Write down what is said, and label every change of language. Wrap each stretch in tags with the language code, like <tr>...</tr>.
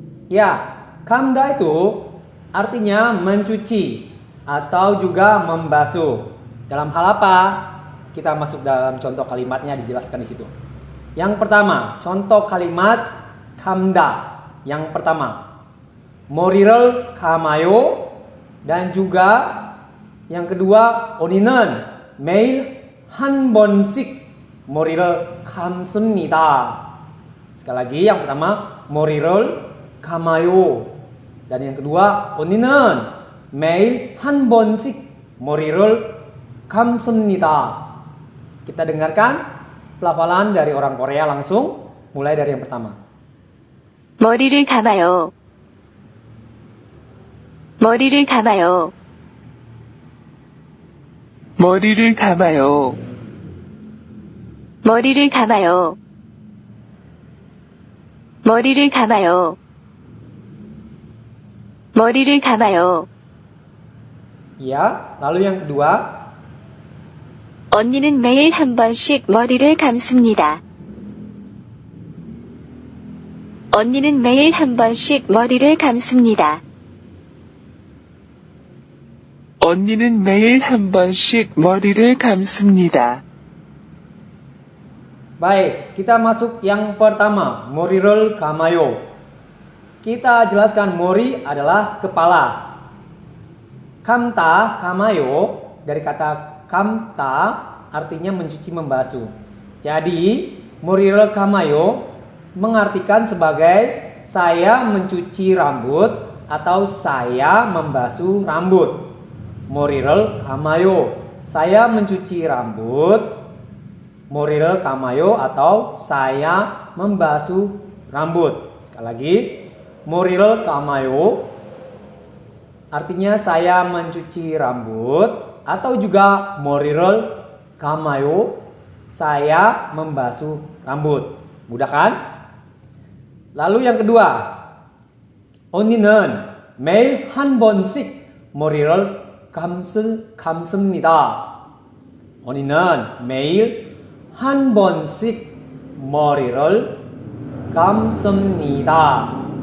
<id>Ya, 감다 itu artinya mencuci atau juga membasuh. Dalam hal apa? Kita masuk dalam contoh kalimatnya dijelaskan di situ. Yang pertama, contoh kalimat 감다. Yang pertama,</id> <ko>머리를 감아요.</ko> <id>Dan juga yang kedua,</id> <ko>언니는 매일 한 번씩 머리를 감습니다.</ko> <id>Sekali lagi, yang pertama</id> <ko>머리를 감아요.</ko> <id>Dan yang kedua</id> <ko>언니는 매일 한 번씩 머리를 감습니다.</ko> <id>Kita dengarkan pelafalan dari orang Korea langsung, mulai dari yang pertama.</id> <ko>머리를 감아요. 머리를 감아요. 머리를 감아요. 머리를 감아요. 머리를 감아요. 머리를 감아요.</ko> <id>Ya, lalu yang kedua.</id> <ko>언니는 매일 한 번씩 머리를 감습니다. 언니는 매일 한 번씩 머리를 감습니다. 언니는 매일 한 번씩 머리를 감습니다.</ko> <id>Baik, kita masuk yang pertama,</id> <ko>머리를 감아요.</ko> <id>Kita jelaskan mori adalah kepala. 감다, 감아요 dari kata 감다 artinya mencuci, membasuh. Jadi,</id> <ko>머리를 감아요</ko> <id>mengartikan sebagai saya mencuci rambut atau saya membasuh rambut.</id> <ko>머리를 감아요,</ko> <id>saya mencuci rambut.</id> <ko>머리를 감아요</ko> <id>atau saya membasuh rambut. Sekali lagi,</id> <ko>머리를 감아요</ko> <id>artinya saya mencuci rambut atau juga 머리를 감아요 saya membasuh rambut. Mudah kan? Lalu yang kedua,</id> <ko>언니는 매일 한 번씩 머리를 감습니다. 언니는 매일 한 번씩 머리를 감습니다.</ko>